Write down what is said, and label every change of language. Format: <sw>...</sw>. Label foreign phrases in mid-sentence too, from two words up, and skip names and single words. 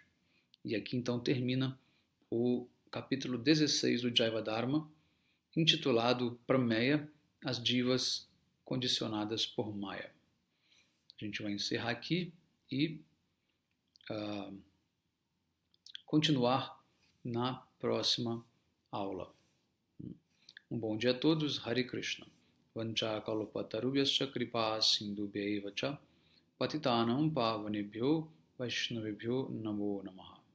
<pt>E aqui então termina o capítulo 16 do Jaivadharma, intitulado Prameya, as divas condicionadas por Maya. A gente vai encerrar aqui e continuar na próxima aula. Um bom dia a todos.</pt> <sa>Hare Krishna. Vancha kalpatarubhyascha kripa sindhubhyaiva cha patitanam pavanebhyo vaishnavibhyo namo namaha.</sa>